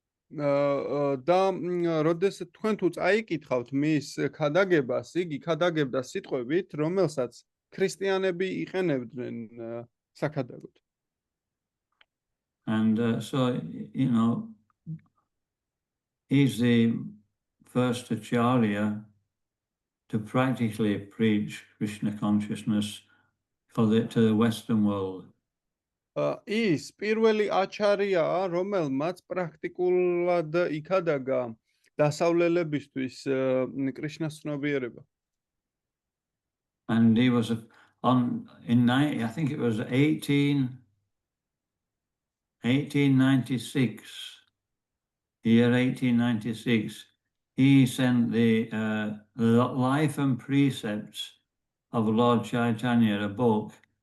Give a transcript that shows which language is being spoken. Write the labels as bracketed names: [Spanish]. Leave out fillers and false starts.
[Georgian] და როდესაც თქვენ თუ წაიკითხავთ მის ქადაგებას, იგი ქადაგებდა სიტყვებით, რომელსაც ქრისტიანები იყენებდნენ საქადაგოდ. [English] And so, he's the first Acharya to practically preach Krishna consciousness to the Western world. [Georgian] ის პირველი აჩარიაა, რომელმაც პრაქტიკულად იქადაგა დასავლელებისთვის კრიშნას ცნობიერება. [English] And he was I think it was 1896, year 1896, he sent the Life and Precepts of Lord Chaitanya, a book.